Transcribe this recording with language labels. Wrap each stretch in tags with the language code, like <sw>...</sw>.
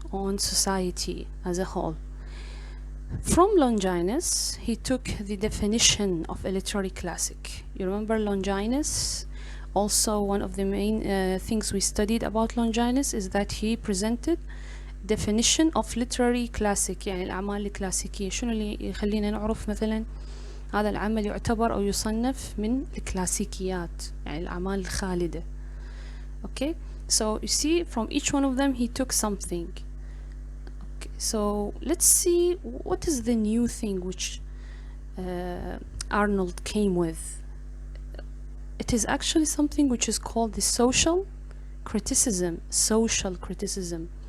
<en>On society as a whole. From Longinus, he took the definition of a literary classic. You remember Longinus? Also, one of the main things we studied about Longinus is that he presented definition of literary classic.</en> <ar>يعني الأعمال الكلاسيكية. شنو اللي يخلينا نعرف مثلا هذا العمل يعتبر أو يصنف من الكلاسيكيات، يعني الأعمال الخالدة.</ar> <en>Okay, so you see, from each one of them he took something. Okay, so let's see what is the new thing which Arnold came with. It is actually something which is called the social criticism. Social criticism.</en>